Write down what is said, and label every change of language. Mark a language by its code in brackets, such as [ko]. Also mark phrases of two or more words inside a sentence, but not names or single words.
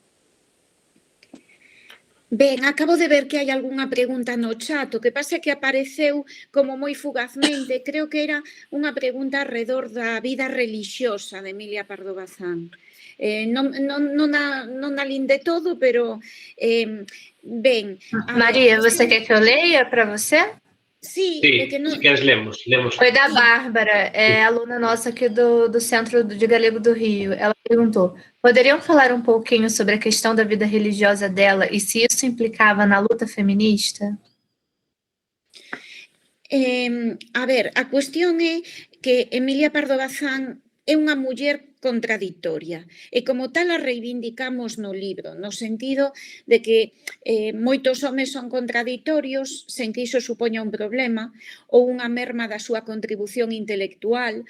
[gl] Ben, acabo de ver que hai algunha pregunta no chat, o que pasa é que apareceu como moi fugazmente, creo que era unha pregunta alrededor da vida relixiosa de Emilia Pardo Bazán. Non a linde todo, pero ben... Maria, [pt] você quer que eu leia para você? [gl] Sí, Sí, se queres lemos. [pt] Foi da Bárbara, aluna nossa aqui do Centro de Galego do Rio. Ela perguntou, poderiam falar um pouquinho sobre a questão da vida religiosa dela e se isso implicava na luta feminista? [gl] A ver, a cuestión é que Emilia Pardo Bazán é unha muller contradictoria e como tal a reivindicamos no libro, no sentido de que moitos homes son contradictorios sen que iso supoña un problema ou unha merma da súa contribución intelectual.